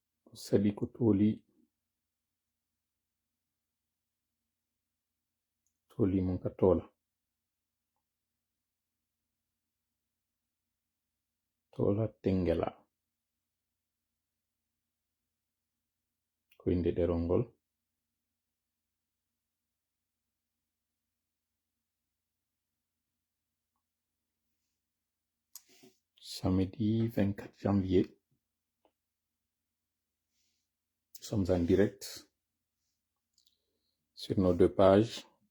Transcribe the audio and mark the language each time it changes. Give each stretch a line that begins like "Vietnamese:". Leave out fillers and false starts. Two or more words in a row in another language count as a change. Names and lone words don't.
Fula: Sadi ko toli mun ka tola tengela ko inde ɗerol ngol.
French: Samedi 24 janvier, nous sommes en direct sur nos 2 pages.